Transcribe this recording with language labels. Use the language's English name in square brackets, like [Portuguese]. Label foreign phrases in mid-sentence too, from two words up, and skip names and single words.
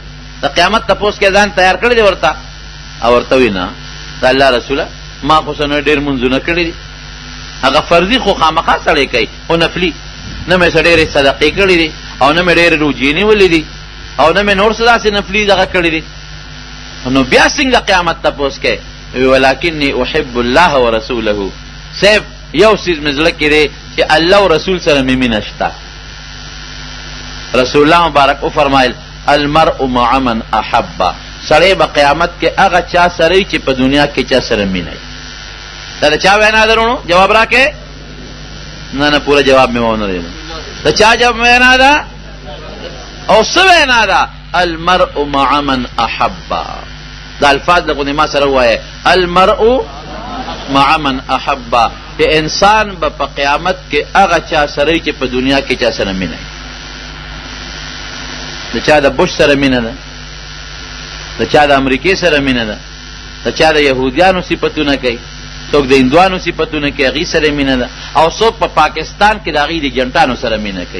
[Pashto] د قیامت تپوس کې ځان تیار کړی دی ورته؟ او ورته وی نه د الله رسوله ما خو څه نه ډېر منځونه کړي دي، هغه فرضي خو خامخا سړی کوي خو نفلي، نه مې څه ډېرې صدقې کړي دي او نه مې ډېرې روجې نیولې دي او نه مې نور څه داسې نفلي دغه کړي دي. نو بیا څنګه قیامت تپوس کوي؟ [Arabic] ولکني احب الله ورسوله، [Pashto] صرف یو څیز مې زړه کې دی چې الله او رسول سره مې مینه شته. رسول الله مبارک وفرمایل [Arabic] المرء مع من احب، [Pashto] سړی به قیامت کې هغه چا سره چې په دنیا کې چا سره مینه وي. دا د چا وینا ده رونو؟ جواب راکې؟ نه نه پوره جواب مې ونه دی. د چا جواب وینا ده او څه وینا ده؟ [Arabic] المرء مع من احب. [Pashto] دا الفاظ دغه ما سره وایي [Arabic] المرء مع من احب، [Pashto] چې انسان به په قیامت کې هغه چا سره چې په دنیا کې چا سره مینه د چا د بوش سره مینه ده، د چا د امریکای سره مینه ده، د چا د يهوديانو صفاتونه کوي، څوک د هندوانو صفاتونه کوي، هغې سره مینه ده، او څوک په پاکستان کې د هغې د جنټانو سره مینه کوي.